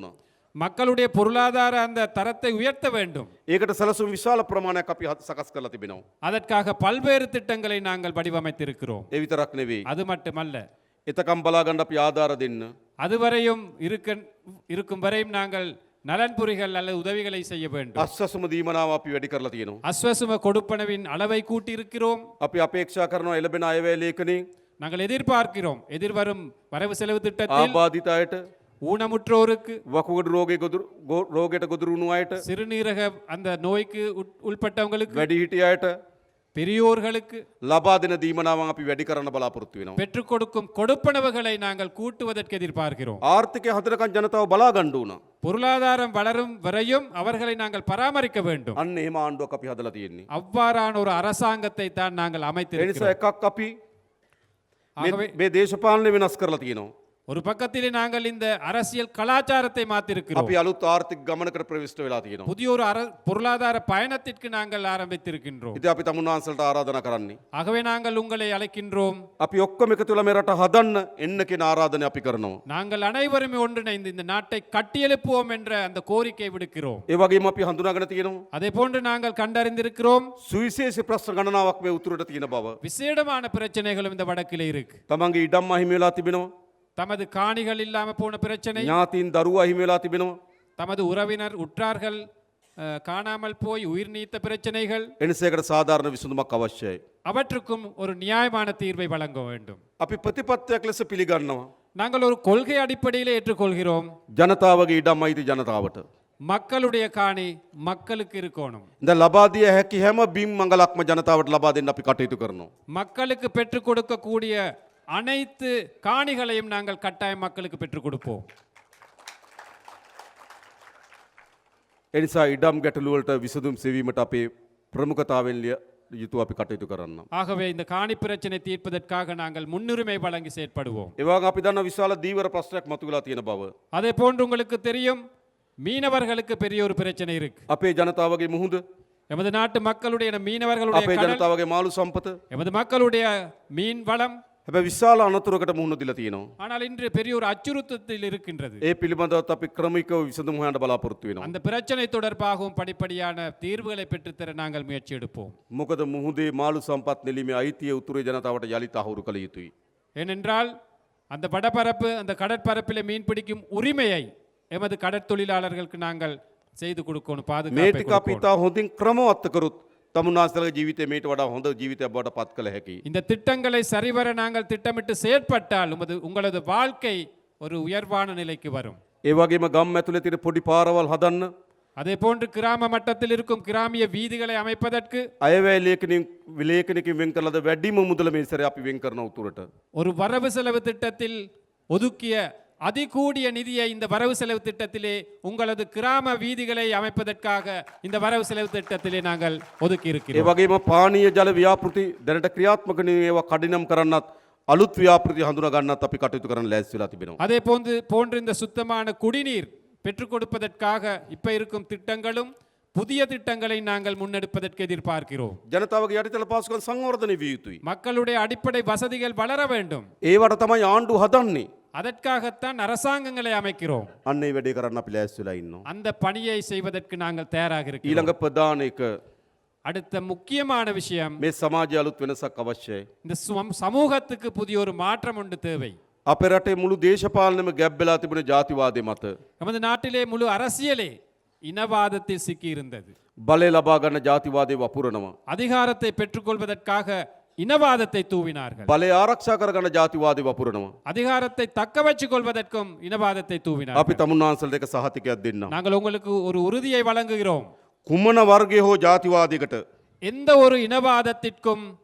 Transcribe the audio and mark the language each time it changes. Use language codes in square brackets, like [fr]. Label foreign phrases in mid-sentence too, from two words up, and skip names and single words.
[ta] மக்களுடைய பொருளாதார அந்த தரத்தை உயர்த்த வேண்டும். [si] ඒකට සැලසුම් විශාල ප්‍රමාණයක් අපි සකස් කරලා තිබෙනවා. [ta] அதற்காக பல்வேறு திட்டங்களை நாங்கள் வடிவமைத்திருக்கிறோம். [si] ඒ විතරක් නෙවෙයි. [ta] அது மட்டுமல்ல, [si] එතකම් බලා ගන්න අපි ආධාර දෙන්න. [ta] அதுவரையும் இருக்கும் வரையும் நாங்கள் நலன்புரிகள் அல்லது உதவிகளை செய்ய வேண்டும். [si] අස්වසුම දීමනාව අපි වැඩි කරලා තියෙනවා. [ta] அஸ்வசும கொடுப்பனவின் அளவை கூட்டி இருக்கிறோம். [si] අපි අපේක්ෂා කරනවා එළබෙන අයවැය ලේඛනේ [ta] நாங்கள் எதிர்பார்க்கிறோம் எதிர்வரும் வரவு செலவு திட்டத்தில் [si] ආබාධිත අයට, [ta] ஊனமுற்றோருக்கு, [si] වකුගඩු රෝගයට ගොදුරු වුණු අයට, [ta] சிறுநீரக அந்த நோய்க்கு உட்பட்டவங்களுக்கு, [si] වැඩිහිටිය අයට [ta] பெரியோர்களுக்கு [si] ලබා දෙන දීමනාවන් අපි වැඩි කරන්න බලාපොරොත්තු වෙනවා. [ta] பெற்றுக் கொடுக்கும் கொடுப்பனவுகளை நாங்கள் கூட்டுவதற்கு எதிர்பார்க்கிறோம். [si] ආර්ථිකය හදනකන් ජනතාව බලා ගන්න ඕන. [ta] பொருளாதாரம் வளரும் வரையும் அவர்களை நாங்கள் பராமரிக்க வேண்டும். [si] අන්න එහෙම ආණ්ඩුවක් අපි හදලා තියෙන්නේ. [ta] அவ்வாறான ஒரு அரசாங்கத்தை தான் நாங்கள் [si] ඒ නිසා [ta] அமைத்திருக்கிறோம். [si] එකක් අපි [ta] ஆகவே [si] මේ දේශපාලනය වෙනස් කරලා තියෙනවා. [ta] ஒரு பக்கத்திலே நாங்கள் இந்த அரசியல் கலாச்சாரத்தை மாத்திருக்கிறோம். [si] අපි අලුත් ආර්ථික ගමනකට ප්‍රවිෂ්ඨ වෙලා තියෙනවා. [ta] புதிய ஒரு பொருளாதார பயணத்திற்கு நாங்கள் ஆரம்பித்திருக்கின்றோம். [si] ඉතින් අපි තමුන්නාන්සලට ආරාධනා කරන්නේ. [ta] ஆகவே நாங்கள் உங்களை அழைக்கின்றோம். [si] අපි ඔක්කොම එකතු වෙලා මේ රට හදන්න එන්න කියන ආරාධනය අපි කරනවා. [ta] நாங்கள் அனைவருமே ஒன்றிணைந்து இந்த நாட்டை கட்டியெழுப்புவோம் என்ற அந்த கோரிக்கை விடுக்கிறோம். [si] ඒ වගේම අපි හඳුනාගෙන තියෙනවා [ta] அதே போன்று நாங்கள் கண்டறிந்திருக்கிறோம் [si] සුවිශේෂී ප්‍රශ්න ගණනාවක් මේ උතුරට තියෙන බව. [ta] விசேடமான பிரச்சனைகளும் இந்த வடக்கிலே இருக்கு. [si] තමන්ගේ ඉඩම් අහිමි වෙලා තිබෙනවා. [ta] தமது காணிகள் இல்லாம போன பிரச்சனை, [si] ඥාතීන් දරුවා අහිමි වෙලා තිබෙනවා. [ta] தமது உறவினர் உற்றார்கள் காணாமல் போய் உயிர் நீத்த பிரச்சனைகள், [si] එනිසා ඒකට සාධාරණ විසඳුමක් අවශ්‍යයි. [ta] அவற்றுக்கும் ஒரு நியாயமான தீர்வை வழங்க வேண்டும். [si] අපි ප්‍රතිපත්තියක් ලෙස පිළිගන්නවා [ta] நாங்கள் ஒரு கொள்கை அடிப்படையில் ஏற்றுக்கொள்கிறோம். [si] ජනතාවගේ ඉඩම් අයිති ජනතාවට. [ta] மக்களுடைய காணி மக்களுக்கு இருக்கணும். [si] ද ලබා දිය හැකි හැම බිම් මඟලක්ම ජනතාවට ලබා දෙන්න අපි කටයුතු කරනවා. [ta] மக்களுக்கு பெற்றுக் கொடுக்கக்கூடிய அனைத்து காணிகளையும் நாங்கள் கட்டாயம் மக்களுக்கு பெற்றுக் கொடுப்போம். [si] එනිසා ඉඩම් ගැටලු වලට විසඳුම් සෙවීමට අපේ ප්‍රමුඛතාවෙන් යුතුව අපි කටයුතු කරන්න. [ta] ஆகவே இந்த காணி பிரச்சனை தீர்ப்பதற்காக நாங்கள் முன்னுரிமை வழங்கி செயற்படுவோம். [si] ඒ වගේම අපි දන්නා විශාල දීවර ප්‍රශ්නයක් මතුවලා තියෙන බව. [ta] அதே போன்று உங்களுக்கு தெரியும், மீனவர்களுக்கு பெரிய ஒரு பிரச்சனை இருக்கு. [si] අපේ ජනතාවගේ මුහුද, [ta] எமது நாட்டு மக்களுடைய மீனவர்களுடைய [si] අපේ [ta] கடல், [si] ජනතාවගේ මාළු සම්පත [ta] எமது மக்களுடைய மீன் வளம், [si] හැබැයි විශාල අනතුරකට මුහුණ දීලා තියෙනවා. [ta] ஆனால் இன்று பெரிய ஒரு அச்சுறுத்தத்தில் இருக்கின்றது. [si] ඒ පිළිබඳවත් අපි ක්‍රමිකව විසඳුම් හොයන්න බලාපොරොත්තු වෙනවා. [ta] அந்த பிரச்சனை தொடர்பாகவும் படிப்படியான தீர்வுகளை பெற்றுத்தர நாங்கள் முயற்சி எடுப்போம். [si] මොකද මුහුදේ මාළු සම්පත් නෙලීමේ අයිතිය උතුරේ ජනතාවට යලිත් අහුරු කළ යුතුයි. [ta] ஏனென்றால் அந்த வடபரப்பு, அந்த கடற்பரப்பிலே மீன் பிடிக்கும் உரிமையை எமது கடற்தொழிலாளர்களுக்கு நாங்கள் செய்து கொடுக்கணும், [si] මේ [ta] பாதுகாப்பை [si] ටික අපි ඉතා හොඳින් ක්‍රමවත් කරොත් තමුන්නාන්සලගේ ජීවිතය මේට වඩා හොඳ ජීවිතයක් බවට පත් කළ හැකියි. [ta] இந்த திட்டங்களை சரிவர நாங்கள் திட்டமிட்டு செயற்பட்டால் உங்களது வாழ்க்கை ஒரு உயர்வான நிலைக்கு வரும். [si] ඒ වගේම ගම් ඇතුලේ තියෙන පොඩි පාරවල් හදන්න, [ta] அதே போன்று கிராம மட்டத்தில் இருக்கும் கிராமிய வீதிகளை அமைப்பதற்கு [si] අයවැය ලේඛනකින් වෙන් කළද වැඩිම මුදල මේ සැරේ අපි වෙන් කරන උතුරට. [ta] ஒரு வரவு செலவு திட்டத்தில் ஒதுக்கிய அதிகூடிய நிதியை இந்த வரவு செலவு திட்டத்திலே உங்களது கிராம வீதிகளை அமைப்பதற்காக இந்த வரவு செலவு திட்டத்திலே நாங்கள் ஒதுக்கி [si] ඒ [ta] இருக்கிறோம். [si] වගේම පානීය ජල ව්‍යාපෘති දැනට ක්‍රියාත්මක නෙවෙයි, ඒවා කඩිනම් කරන්නත් අලුත් ව්‍යාපෘති හඳුනා ගන්නත් අපි කටයුතු කරන්න ලෑස්ති වෙලා තිබෙනවා. [ta] அதே போன்று இந்த சுத்தமான குடிநீர் பெற்றுக் கொடுப்பதற்காக இப்ப இருக்கும் திட்டங்களும் புதிய திட்டங்களை நாங்கள் முன்னெடுப்பதற்கு எதிர்பார்க்கிறோம். [si] ජනතාවගේ යටිතල පහසුකම් සංවර්ධනය විය යුතුයි. [ta] மக்களுடைய அடிப்படை வசதிகள் வளர வேண்டும். [si] ඒවට තමයි ආණ්ඩුව හදන්නේ. [ta] அதற்காகத்தான் அரசாங்கங்களை அமைக்கிறோம். [si] අන්න ඒ වැඩේ කරන්න අපි ලෑස්ති වෙලා ඉන්නවා. [ta] அந்த பணியை செய்வதற்கு நாங்கள் தயாராக இருக்கிறோம். [si] ඊළඟ ප්‍රධාන එක [ta] அடுத்த முக்கியமான விஷயம், [si] මේ සමාජය අලුත් වෙනසක් අවශ්‍යයි. [ta] இந்த சமூகத்துக்கு புதிய ஒரு மாற்றம் ஒன்று தேவை. [si] අපේ රටේ මුළු දේශපාලනයම ගැබ් වෙලා තිබුණ ජාතිවාදය මත [ta] நமது நாட்டிலே முழு அரசியலே இனவாதத்தில் சிக்கி இருந்தது. [si] බලය ලබා ගන්න ජාතිවාදය වපුරනවා. [ta] அதிகாரத்தை பெற்றுக்கொள்வதற்காக இனவாதத்தை தூவினார்கள். [si] බලය ආරක්ෂා කරගන්න ජාතිවාදය වපුරනවා. [ta] அதிகாரத்தை தக்க வச்சுக் கொள்வதற்கும் இனவாதத்தை [si] අපි [ta] தூவினார்கள். [si] තමුන්නාන්සලට එක සහතිකයක් දෙන්නම්. [ta] நாங்கள் உங்களுக்கு ஒரு உறுதியை வழங்குகிறோம். [si] කුමන වර්ගය හෝ ජාතිවාදයකට [ta] எந்த ஒரு இனவாதத்திற்கும்